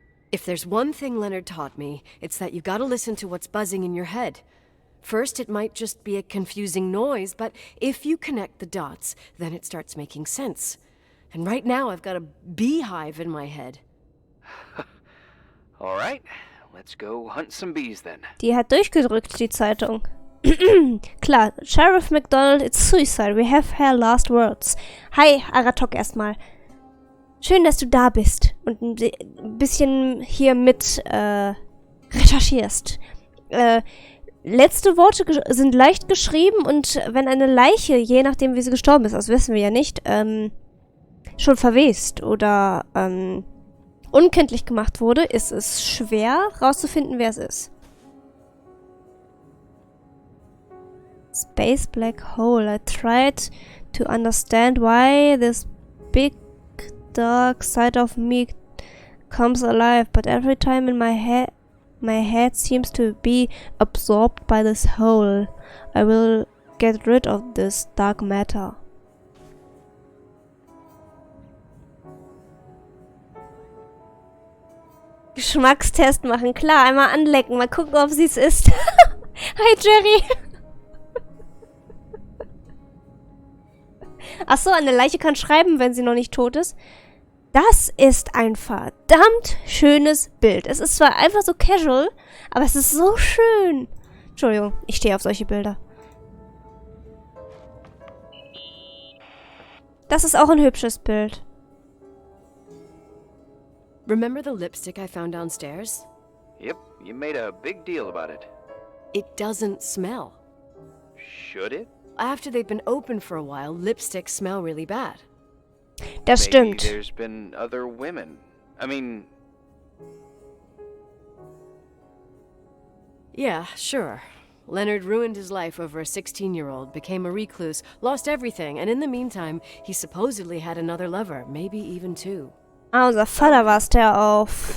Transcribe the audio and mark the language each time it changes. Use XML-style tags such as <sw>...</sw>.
<en>If there's one thing Leonard taught me, it's that you gotta listen to what's buzzing in your head. First, it might just be a confusing noise, but if you connect the dots, then it starts making sense. And right now, I've got a beehive in my head. All right, let's go hunt some bees then.</en> <de>Die hat durchgedrückt, die Zeitung.</de> <en>Klar, Sheriff McDonald, it's suicide. We have her last words. Hi, Aratok erstmal.</en> <de>Schön, dass du da bist und ein bisschen hier mit recherchierst. Letzte Worte sind leicht geschrieben und wenn eine Leiche, je nachdem wie sie gestorben ist, das wissen wir ja nicht, schon verwest oder unkenntlich gemacht wurde, ist es schwer rauszufinden, wer es ist.</de> <en>Space Black Hole. I tried to understand why this big dark side of me comes alive, but every time in my head seems to be absorbed by this hole. I will get rid of this dark matter.</en> <de>Geschmackstest machen, klar, einmal anlecken, mal gucken, ob sie es ist.</de> <en>Hi Jerry.</en> <de>Achso, eine Leiche kann schreiben, wenn sie noch nicht tot ist. Das ist ein verdammt schönes Bild. Es ist zwar einfach so casual, aber es ist so schön. Entschuldigung, ich stehe auf solche Bilder. Das ist auch ein hübsches Bild.</de> <en>Remember the lipstick I found downstairs? Yep, you made a big deal about it. It doesn't smell. Should it? After they've been open for a while, lipsticks smell really bad.</en> <de>Das</de> <en>Maybe</en> <de>stimmt.</de> <en>there's been other women. I mean... Yeah, sure. Leonard ruined his life over a 16-year-old, became a recluse, lost everything, and in the meantime, he supposedly had another lover, maybe even two.</en> <de>Ah, unser Vater war es, der auf</de>